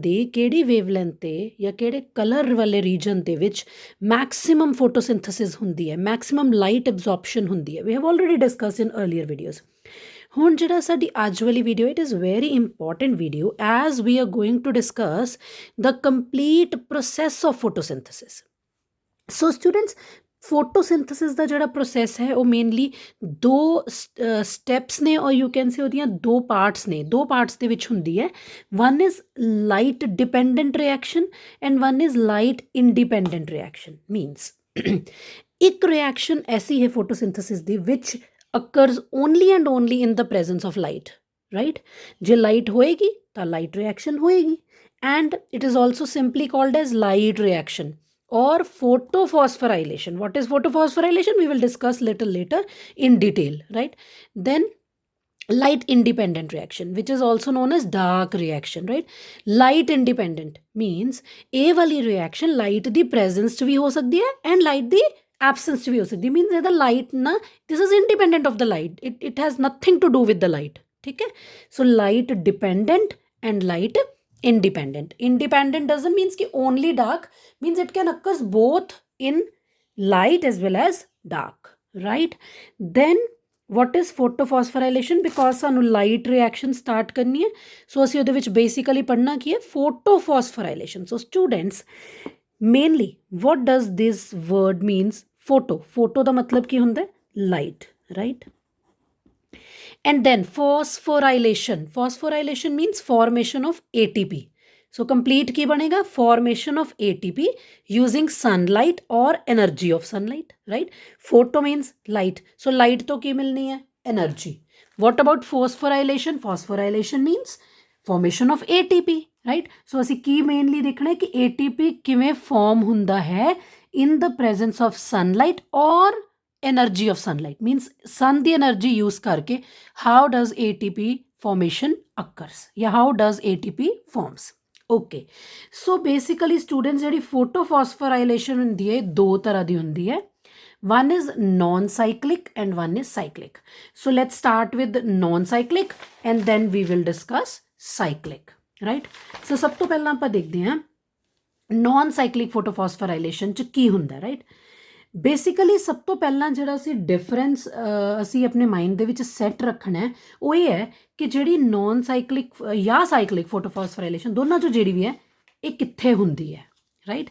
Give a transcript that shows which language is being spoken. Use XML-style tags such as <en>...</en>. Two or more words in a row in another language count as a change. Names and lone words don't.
<pa>ਦੀ ਕਿਹੜੀ ਵੇਵਲੈਂਥ 'ਤੇ ਜਾਂ ਕਿਹੜੇ ਕਲਰ ਵਾਲੇ ਰੀਜਨ ਦੇ ਵਿੱਚ</pa> <en>maximum photosynthesis</en> <pa>ਹੁੰਦੀ ਹੈ</pa> <en>maximum light absorption</en> <pa>ਹੁੰਦੀ ਹੈ</pa> <en>we have already discuss in earlier videos</en> <pa>ਹੁਣ ਜਿਹੜਾ ਸਾਡੀ ਅੱਜ ਵਾਲੀ ਵੀਡੀਓ</pa> <en>it is very important video as we are going to discuss the complete process of photosynthesis</en> <pa>ਸੋ ਸਟੂਡੈਂਟਸ ਫੋਟੋਸਿੰਥੇਸਿਸ ਦਾ ਜਿਹੜਾ ਪ੍ਰੋਸੈਸ ਹੈ ਉਹ ਮੇਨਲੀ ਦੋ ਸਟੈਪਸ ਨੇ ਔਰ</pa> <en>you can say</en> <pa>ਉਹਦੀਆਂ ਦੋ ਪਾਰਟਸ ਦੇ ਵਿੱਚ ਹੁੰਦੀ ਹੈ</pa> <en>one is light dependent reaction and one is light independent reaction means</en> <pa>ਇੱਕ ਰਿਐਕਸ਼ਨ ਐਸੀ ਹੈ ਫੋਟੋਸਿੰਥੇਸਿਸ ਦੀ</pa> <en>ਵਿਚ occurs only and only in the presence of light, right?</en> <pa>ਜੇ light ਹੋਏਗੀ ਤਾਂ light reaction ਹੋਏਗੀ</pa> <en>and it is also simply called as light reaction or photophosphorylation. What is photophosphorylation? We will discuss little later in detail, right? Then light independent reaction which is also known as dark reaction, right? Light independent means</en> <pa>ਇਹ ਵਾਲੀ reaction light ਦੀ presence 'ਚ ਵੀ ਹੋ ਸਕਦੀ ਹੈ</pa> <en>and light</en> <pa>ਦੀ absence 'ਚ ਵੀ ਹੋ ਸਕਦੀ</pa> <en>means</en> <pa>ਇਹਦਾ light ਨਾ</pa> <en>this is independent of the light, it has nothing to do with the light,</en> <pa>ਠੀਕ ਹੈ?</pa> <en>So light dependent and light independent doesn't means कि only dark, means it can occurs both in light as well as dark, right? Then what is photophosphorylation?</en> <pa>Because ਸਾਨੂੰ</pa> <en>light reaction start</en> <pa>ਕਰਨੀ ਹੈ ਸੋ ਅਸੀਂ ਉਹਦੇ ਵਿੱਚ basically ਪੜ੍ਹਨਾ ਕੀ ਹੈ photophosphorylation.</pa> <en>So students mainly what does this word means?</en> <pa>Photo ਦਾ ਮਤਲਬ ਕੀ ਹੁੰਦਾ ਹੈ light, right?</pa> <en>And then phosphorylation means formation of ATP. So complete</en> <pa>ਕੀ ਬਣੇਗਾ</pa> <en>formation of ATP using sunlight or energy of sunlight, right? Photo means light, so light</en> <pa>ਤੋਂ ਕੀ ਮਿਲਣੀ ਹੈ</pa> <en>energy. What about phosphorylation? Phosphorylation means formation of ATP, right? So</en> <pa>ਅਸੀਂ ਕੀ ਮੇਨਲੀ ਦੇਖਣਾ ਹੈ ਕਿ</pa> <en>ATP</en> <pa>ਕਿਵੇਂ ਫਾਰਮ ਹੁੰਦਾ ਹੈ</pa> <en>in the presence of sunlight or energy of sunlight, means sun ਦੀ energy use ਕਰਕੇ how does ATP formation occurs ਜਾਂ how does ATP forms. Okay, so basically students</en> <pa>ਜਿਹੜੀ photophosphorylation ਹੁੰਦੀ ਹੈ ਦੋ ਤਰ੍ਹਾਂ ਦੀ ਹੁੰਦੀ ਹੈ.</pa> <en>One is non-cyclic and one is cyclic. So let's start with non-cyclic and then we will discuss cyclic, right?</en> <pa>So ਸਭ ਤੋਂ ਪਹਿਲਾਂ ਆਪਾਂ ਦੇਖਦੇ ਹਾਂ</pa> <en>non-cyclic photophosphorylation</en> <pa>'ਚ ਕੀ ਹੁੰਦਾ, right? ਬੇਸਿਕਲੀ ਸਭ ਤੋਂ ਪਹਿਲਾਂ ਜਿਹੜਾ ਅਸੀਂ ਡਿਫਰੈਂਸ ਅਸੀਂ ਆਪਣੇ ਮਾਈਂਡ ਦੇ ਵਿੱਚ ਸੈੱਟ ਰੱਖਣਾ ਹੈ ਉਹ ਇਹ ਹੈ ਕਿ ਜਿਹੜੀ</pa> <en>non cyclic</en> <pa>ਜਾਂ</pa> <en>cyclic photophosphorylation</en> <pa>ਦੋਨਾਂ 'ਚੋਂ ਜਿਹੜੀ ਵੀ ਹੈ ਇਹ ਕਿੱਥੇ ਹੁੰਦੀ ਹੈ, ਰਾਈਟ?</pa>